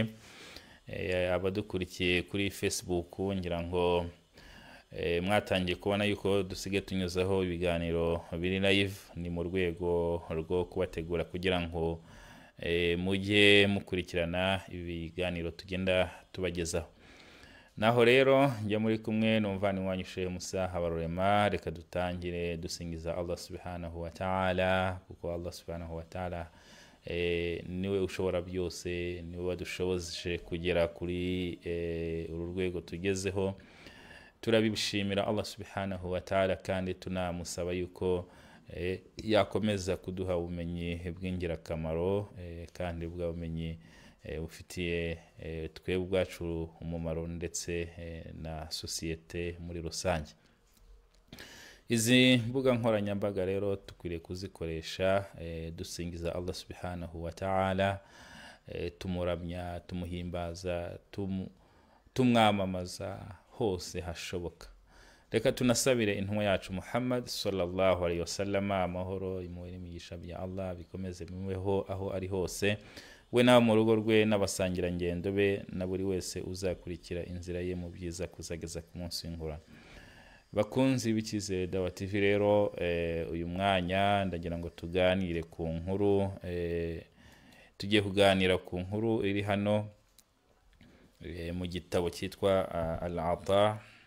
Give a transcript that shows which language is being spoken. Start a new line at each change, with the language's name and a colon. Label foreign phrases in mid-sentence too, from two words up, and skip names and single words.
Kinyarwanda: Abadukurikiye kuri Facebook ngira ngo mwatangiye kubona yuko dusige tunyuzaho ibiganiro biri live. Ni mu rwego rwo kubategura kugira ngo mujye mukurikirana ibiganiro tugenda tubagezaho. Naho rero njya muri kumwe n'umuvandimwe wanyu Shehe Musa Habarurema. Reka dutangire dusingiza
Arabic: الله سبحانه وتعالى,
Kinyarwanda: kuko
Arabic: الله سبحانه وتعالى
Kinyarwanda: niwe ushobora byose, niwe wadushoboje kugera kuri uru rwego tugezeho. Turabishimira
Arabic: الله سبحانه وتعالى,
Kinyarwanda: kandi tunamusaba yuko yakomeza kuduha ubumenyi bw'ingirakamaro, kandi bw'ubumenyi bufitiye twebwe ubwacu umumaro ndetse na sosiyete muri rusange. Izi mbuga nkoranyambaga rero tukwiriye kuzikoresha dusingiza
Arabic: الله سبحانه وتعالى,
Kinyarwanda: tumuramya, tumuhimbaza, tumwamamaza hose hashoboka. Reka tunasabire intumwa yacu Muhammad
Arabic: صلى الله عليه وسلم,
Kinyarwanda: amahoro n'imigisha bya Allah bikomeze bimubeho aho ari hose, we na mu rugo rwe n'abasangira ngendo be, na buri wese uzakurikira inzira ye mu byiza kuzageza ku munsi w'ingorane. Bakunzi b'Icyizere Dawa TV rero, uyu mwanya ndagira ngo tuganire ku nkuru, tugiye kuganira ku nkuru iri hano mu gitabo cyitwa Al-Ata.